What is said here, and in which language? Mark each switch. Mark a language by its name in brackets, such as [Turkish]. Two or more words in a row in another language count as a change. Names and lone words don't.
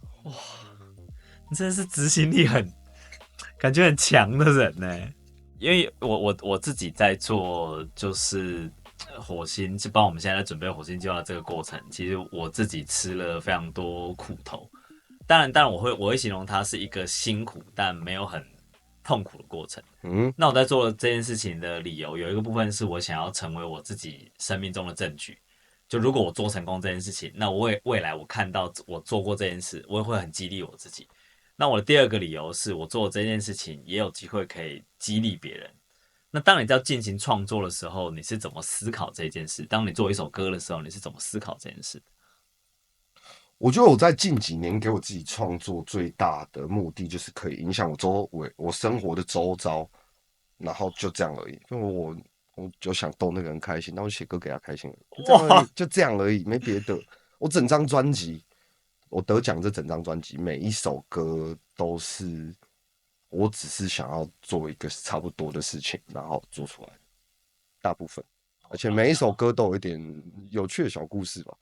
[Chinese] 哇，你真的是執行力感覺很強的人呢。因為我自己在做，就是火星，就帮我們現在在準備火星計劃這個過程，其實我自己吃了非常多苦頭。當然我會形容它是一個辛苦但沒有很痛苦的過程。那我在做這件事情的理由有一個部分是我想要成為我自己生命中的證據。就如果我做成功這件事情，那我未來我看到我做過這件事，我也會很激勵我自己。那我的第二個理由是我做這件事情也有机會可以激勵別人。那當你在進行創作的時候，你是怎麼思考這件事？當你做一首歌的時候，你是怎麼思考這件事？我覺得我在近幾年給我自己創作最大的目的，就是可以影響我生活的周遭，然後就這樣而已。因為我就想逗那個人開心，那我寫歌給他開心，就這樣而已，沒別的。我整張專輯，我得獎這整張專輯，每一首歌都是我只是想要做一個差不多的事情，然後做出來，大部分，而且每一首歌都有一點有趣的小故事吧。